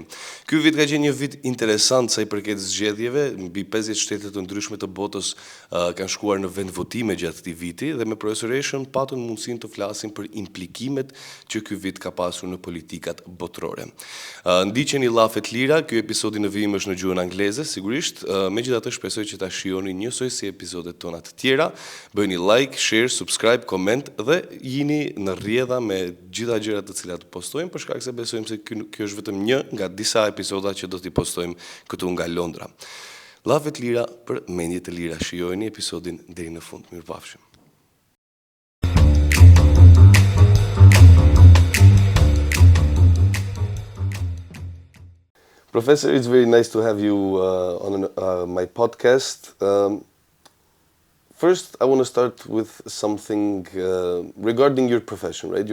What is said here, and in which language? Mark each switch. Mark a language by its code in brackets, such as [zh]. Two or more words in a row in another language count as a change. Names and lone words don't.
[sq] Ky vit ka qenë një vit interesant sa i përket zgjedhjeve, mbi 50 shtete të ndryshme të botës kanë shkuar në vendvotime gjatë këtij viti dhe me profesoreshën patëm mundësinë të flasim për implikimet që ky vit ka pasur në politikat botërore. Ndiqni Llafe të Lira, ky episodi në vijim është në gjuhën angleze, sigurisht, megjithatë shpresoj që ta shihoni njësoj si episodet tona të tjera. Bëjni [en] like, share, subscribe, [sq] koment dhe jini në rrjedha me gjitha gjërat të cilat postojmë, për shkak se besojmë se kjo është vetëm një nga disa episoda që do t'i postojmë këtu nga Londra. Llafe të Lira për mendje të lira. Shijojeni episodin deri në fund. Mirupafshim. [en] Professor, it's very nice to have you on my podcast. First, I want to start with something regarding your profession, right?